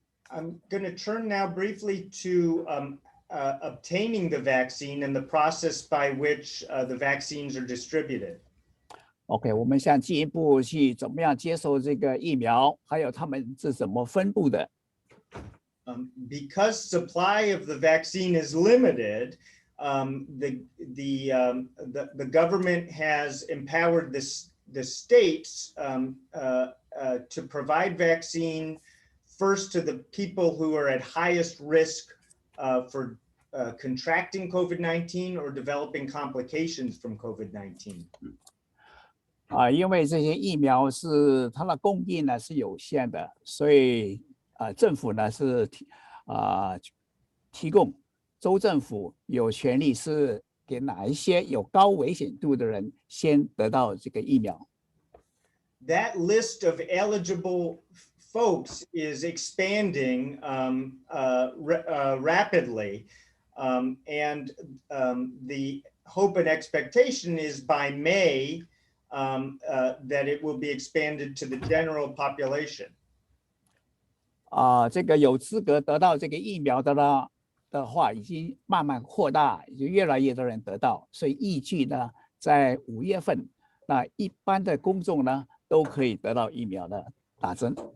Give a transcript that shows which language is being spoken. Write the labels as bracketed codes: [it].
[en] I'm going to turn now briefly to obtaining the vaccine and the process by which the vaccines are distributed. [zh] OK， 我们想进一步去怎么样接受这个疫苗，还有他们是怎么分布的。 [en] Because supply of the vaccine is limited, the government has empowered the states to provide vaccine first to the people who are at highest risk for contracting COVID-19 or developing complications from COVID-19. [zh] 因为这些疫苗是它的供应呢是有限的，所以政府呢是提供州政府有权利是给哪一些有高危险度的人先得到这个疫苗。 [en] That list of eligible folks is expanding rapidly, and the hope and expectation is by May that it will be expanded to the general population. [zh] 这个有资格得到这个疫苗的话，已经慢慢扩大，就越来越多人得到，所以预计呢，在5月份，那一般的公众呢都可以得到疫苗的打针。